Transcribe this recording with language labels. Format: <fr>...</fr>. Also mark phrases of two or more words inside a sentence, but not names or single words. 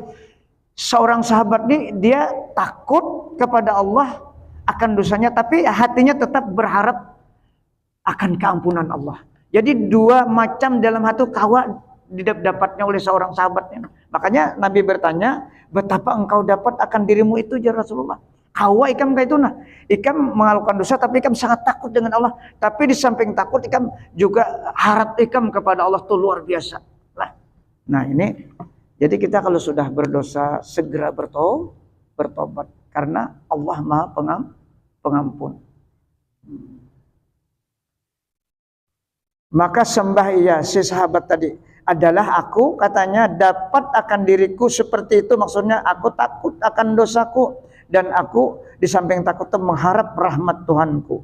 <id>Seorang sahabat ini dia takut kepada Allah akan dosanya, tapi hatinya tetap berharap akan keampunan Allah. Jadi dua macam dalam hati kawa didapatnya oleh seorang sahabatnya. Makanya Nabi bertanya, betapa engkau dapat akan dirimu itu</id> <ar>ya Rasulullah.</ar> <bjn>Kawa ikam kayak itu nah.</bjn> <id>Ikam melakukan dosa tapi ikam sangat takut dengan Allah. Tapi di samping takut ikam juga harap ikam kepada Allah tuh luar biasa. Nah ini, jadi kita kalau sudah berdosa segera bertobat. Karena Allah Maha Pengampun. Maka sembah ia si sahabat tadi, adalah aku katanya dapat akan diriku seperti itu, maksudnya aku takut akan dosaku dan aku di samping takut itu mengharap rahmat Tuhanku.</id>